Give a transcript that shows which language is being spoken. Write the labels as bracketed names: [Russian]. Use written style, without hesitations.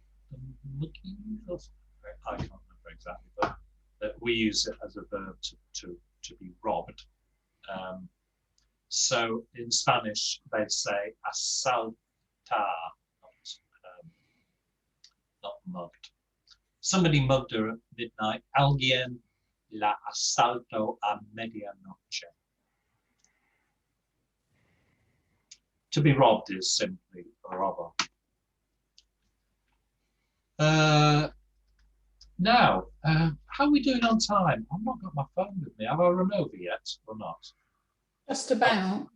[English] The mugging? I can't remember exactly, but we use it as a verb to be robbed. So in Spanish, they'd say asaltar, not mugged. Somebody mugged her at midnight. [Spanish] Alguien la asaltó a medianoche. [English] To be robbed is simply a robber. Now, how are we doing on time? I've not got my phone with me. Have I run over yet or not? Just about.